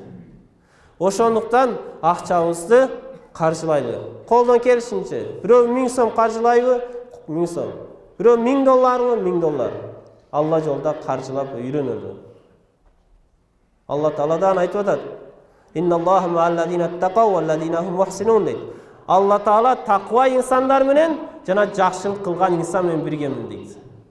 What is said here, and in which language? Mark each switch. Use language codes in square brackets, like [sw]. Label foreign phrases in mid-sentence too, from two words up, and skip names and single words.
[ky] Ошондуктан акчабызды каржылайлы. Колдон келишинче, бирөө 1000 сом каржылайбы? 1000 сом. Бирөө 1000 долларбы? 1000 доллар. Алла жолда каржылап үйрөнөлү. Алла Тааладан айтып атат: [ar] "إن الله مع الذين اتقوا والذين هم محسنون" дейт. [ky] Алла Таала таква инсандар менен жана жакшылык кылган инсан менен биргемин дейт.